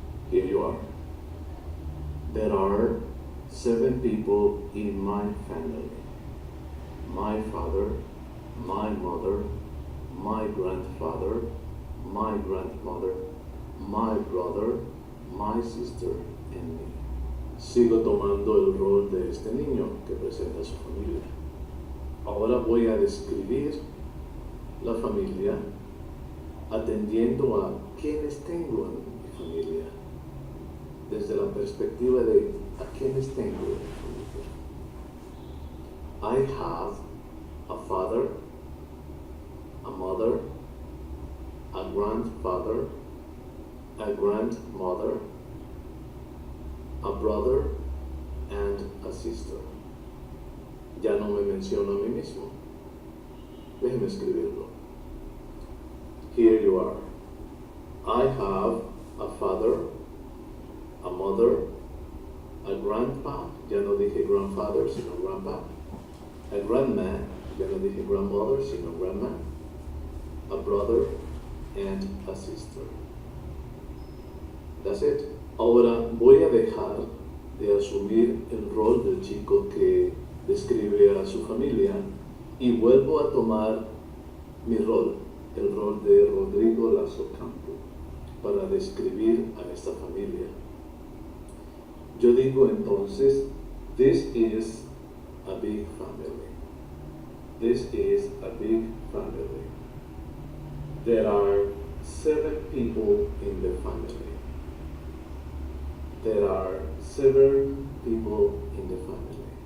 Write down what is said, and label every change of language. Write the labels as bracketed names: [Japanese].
[English] Here you are. There are 7 people in my family. My father, my mother, my grandfather, my grandmother, my brother, my sister, and me. [Spanish] Sigo tomando el rol de este niño que presenta a su familia. Ahora voy a describir la familia atendiendo a quienes tengo en mi familia, desde la perspectiva de a quienes tengo en mi familia. [English] I have a father, a mother, a grandfather, a grandmother, a brother, and a sister. [Spanish] Ya no me menciono a mí mismo. Déjeme escribirlo. [English] Here you you are. I have a father, a mother, a grandpa, [Spanish] ya no dije grandfather, sino grandpa, [English] a grandma, [Spanish] ya no dije grandmother, sino grandma, [English] a brother, and a sister. That's it. [Spanish] Ahora voy a dejar de asumir el rol del chico que describe a su familia y vuelvo a tomar mi rol, el rol de Rodrigo Lazo Campo, para describir a esta familia. Yo digo entonces, [English] this is a big family. This is a big family. There are 7 people in the family. There are 7 people in the family.